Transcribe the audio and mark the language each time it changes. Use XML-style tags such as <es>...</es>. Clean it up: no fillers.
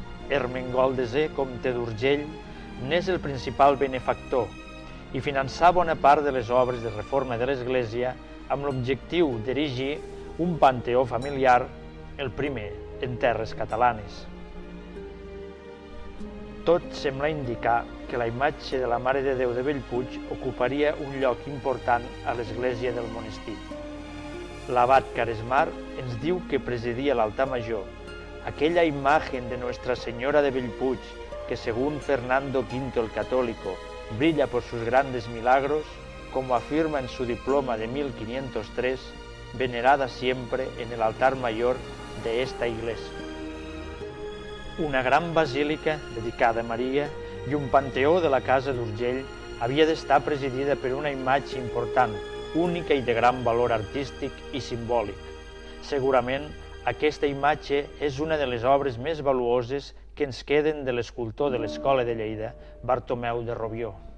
<ca>Ermengol Desè, comte d'Urgell, n'és el principal benefactor i finançà bona part de les obres de reforma de l'església amb l'objectiu d'erigir un panteó familiar, el primer en terres catalanes. Tot sembla indicar que la imatge de la Mare de Déu de Bellpuig ocuparia un lloc important a l'església del monestir. L'abat Caresmar ens diu que presidia l'altar major,</ca> <es>aquella imagen de Nuestra Señora de Bellpuig que, según Fernando V el Católico, brilla por sus grandes milagros, como afirma en su diploma de 1503, venerada siempre en el altar mayor de esta iglesia.</es> <ca>Una gran basílica dedicada a Maria i un panteó de la casa d'Urgell havia d'estar presidida per una imatge important, única i de gran valor artístic i simbòlic. Segurament, aquesta imatge és una de les obres més valuoses que ens queden de l'escultor de l'Escola de Lleida, Bartomeu de Rubió.</ca>